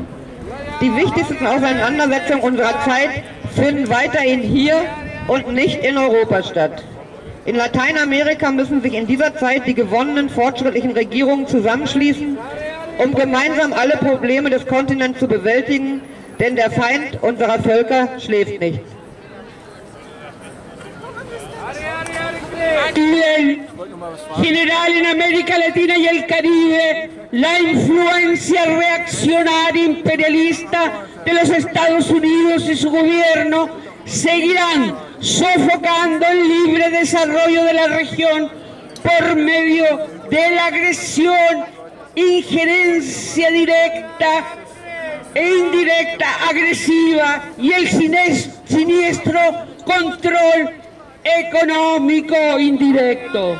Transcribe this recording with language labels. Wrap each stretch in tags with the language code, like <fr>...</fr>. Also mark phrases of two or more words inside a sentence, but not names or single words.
<de>Die wichtigsten Auseinandersetzungen unserer Zeit finden weiterhin hier und nicht in Europa statt. In Lateinamerika müssen sich in dieser Zeit die gewonnenen fortschrittlichen Regierungen zusammenschließen, um gemeinsam alle Probleme des Kontinents zu bewältigen, denn der Feind unserer Völker schläft nicht.</de> <es>En general en América Latina y el Caribe, la influencia reaccionaria imperialista de los Estados Unidos y su gobierno seguirán sofocando el libre desarrollo de la región por medio de la agresión, injerencia directa e indirecta, agresiva y el siniestro control económico indirecto.</es>